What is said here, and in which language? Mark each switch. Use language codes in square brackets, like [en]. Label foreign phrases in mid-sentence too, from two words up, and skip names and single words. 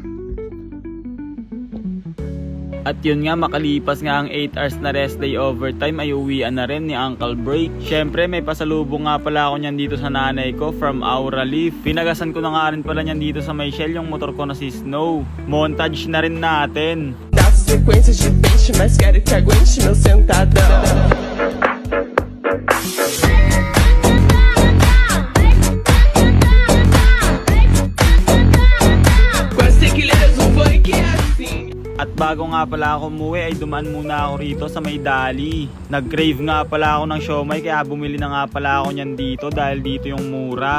[tl] At yun nga, makalipas nga ang 8 hours na [en] rest day overtime [tl] ay uwian na rin ni Uncle Break. Syempre may pasalubong nga pala ako niyan dito sa nanay ko from Aura Leaf. Pinagasan ko na nga rin pala niyan dito sa may Shell yung motor ko na si Snow. Montage na rin natin. [pt] Das sequências de peixe, mas quero que aguente meu sentadão. [tl] At bago nga pala ako umuwi ay dumaan muna ako rito sa may Dali. Nag-crave nga pala ako ng siomay kaya bumili na nga pala ako niyan dito dahil dito yung mura.